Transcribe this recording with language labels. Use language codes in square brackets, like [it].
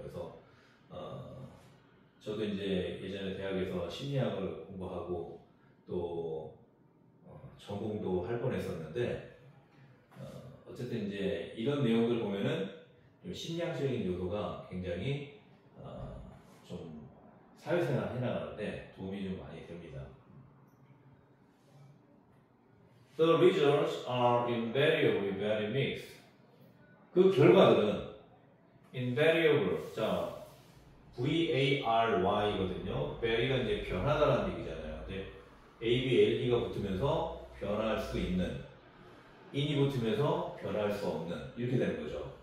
[ko] 그래서 저도 이제 예전에 대학에서 심리학을 공부하고 또 전공도 할 뻔했었는데 어쨌든 이제 이런 내용들 보면은 좀 심리학적인 요소가 굉장히 좀 사회생활 해나가는데 도움이 좀 많이 됩니다. [en] The results are invariably very mixed. [ko] 그 결과들은 invariable, 자 VARY거든요. vary가 이제 변하다라는 얘기잖아요. 근데 A, B, L, D가 붙으면서 변할 수 있는, in이 붙으면서 변할 수 없는 이렇게 되는 거죠.